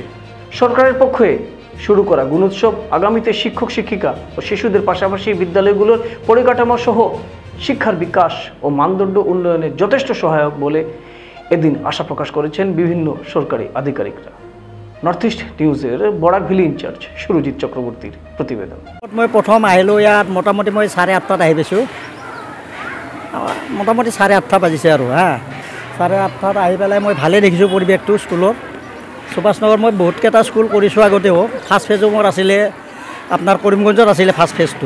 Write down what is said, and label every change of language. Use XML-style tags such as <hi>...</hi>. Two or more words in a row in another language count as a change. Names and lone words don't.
<bn>সরকারের পক্ষে শুরু করা গুণোৎসব আগামীতে শিক্ষক শিক্ষিকা ও শিশুদের পাশাপাশি বিদ্যালয়গুলোর পরিকাঠামো সহ শিক্ষার বিকাশ ও মানদণ্ড উন্নয়নে যথেষ্ট সহায়ক বলে এদিন আশা প্রকাশ করেছেন বিভিন্ন সরকারি আধিকারিকরা। নর্থ ইস্ট নিউজের বরাক ভ্যালি ইনচার্জ সুরজিৎ চক্রবর্তীর প্রতিবেদন।</bn> <as>মই প্রথম আহিলোঁ ইয়াত মোটামুটি মই 8:30 আহি পাইছোঁ। মোটামুটি 8:30 বাজিছে আৰু 8:30 আহি পেলাই মই ভালেই দেখিছোঁ পৰিৱেশটো স্কুলৰ। সুভাষনগৰ মই বহুতকেইটা স্কুল কৰিছোঁ আগতেও।</as> <en>first phase</en> <as>মোৰ আছিলে আপোনাৰ কৰিমগঞ্জত আছিলে</as> <en>first phase.</en>